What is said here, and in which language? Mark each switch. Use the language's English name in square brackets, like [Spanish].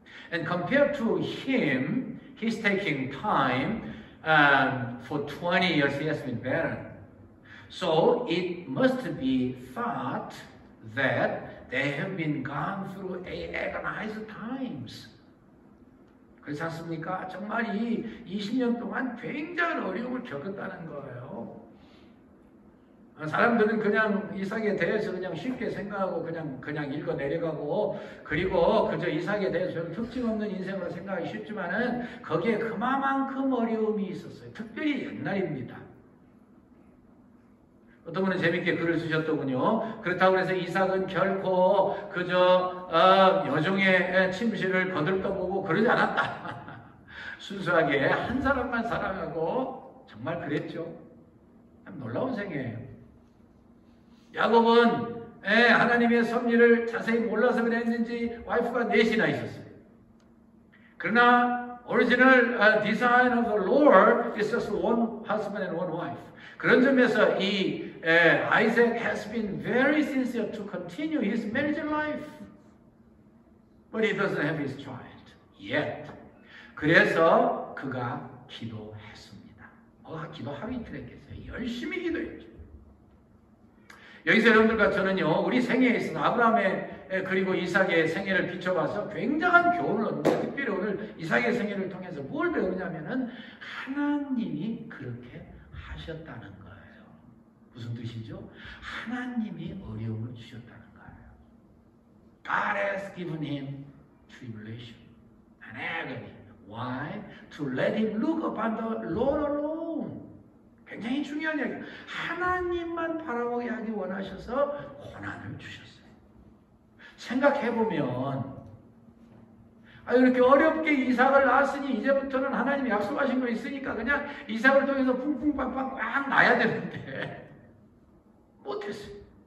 [English] And compared to him, he's taking time. For 20 years, he has been barren. So it must be thought that they have been gone through agonized times. [Korean] 그렇지 않습니까? 정말 이 20년 동안 굉장한 어려움을 겪었다는 거예요. 사람들은 그냥 이삭에 대해서 그냥 쉽게 생각하고 그냥 읽어 내려가고 그리고 그저 이삭에 대해서 별로 특징 없는 인생으로 생각하기 쉽지만은 거기에 그만큼 어려움이 있었어요. 특별히 옛날입니다. 어떤 분은 재밌게 글을 쓰셨더군요. 그렇다고 해서 이삭은 결코 그저 여종의 침실을 거들떠보고 그러지 않았다. 순수하게 한 사람만 사랑하고 정말 그랬죠. 참 놀라운 생애예요. 야곱은 하나님의 섭리를 자세히 몰라서 그랬는지 와이프가 넷이나 있었어요. 그러나 [English] original design of the Lord is just one husband and one wife. [Korean] 그런 점에서 이 [English] Isaac has been very sincere to continue his marriage life. But he doesn't have his child yet. [Korean] 그래서 그가 기도했습니다. 기도 하루 이틀 했겠어요. 열심히 기도했죠. 여기서 여러분들과 저는요, 우리 생애에 있어서 아브라함의 그리고 이삭의 생애를 비춰봐서 굉장한 교훈을 얻는데, 특별히 오늘 이삭의 생애를 통해서 뭘 배우냐면은 하나님이 그렇게 하셨다는 거예요. 무슨 뜻이죠? 하나님이 어려움을 주셨다는 거예요. [English] God has given him tribulation and agony. Why? To let him look upon the Lord alone. [Korean] 굉장히 중요한 얘기예요. 하나님만 바라보게 하기 원하셔서 고난을 주셨어요. 생각해보면 이렇게 어렵게 이삭을 낳았으니 이제부터는 하나님이 약속하신 거 있으니까 그냥 이삭을 통해서 쿵쿵빵빵 꽉 낳아야 되는데 못했어요.